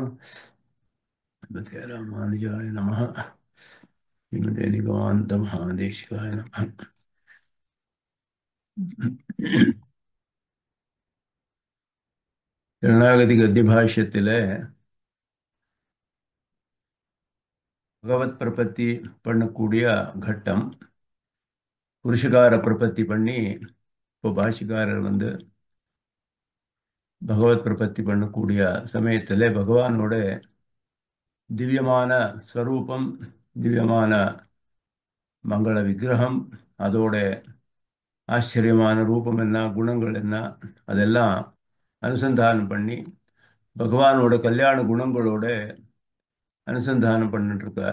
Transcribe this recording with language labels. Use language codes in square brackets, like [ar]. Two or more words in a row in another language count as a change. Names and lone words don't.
[sa] रामानुजाय नमः। श्रीमते निगमान्त महादेशिकाय नमः। [ta] शरणागति गद्यभाष्यத்திலே பகவத் பிரபத்தி பண்ணக்கூடிய கட்டம் புருஷகார பிரபத்தி பண்ணி இப்போ பாஷிகாரர் பகவத் பிரபத்தி பண்ணக்கூடிய சமயத்திலே பகவானோட திவ்யமான ஸ்வரூபம் திவ்யமான மங்கள விக்கிரகம் அதோட ஆச்சரியமான ரூபம் என்ன குணங்கள் என்ன அதெல்லாம் அனுசந்தானம் பண்ணி பகவானோட கல்யாண குணங்களோட அனுசந்தானம் பண்ணிட்டு இருக்கார்.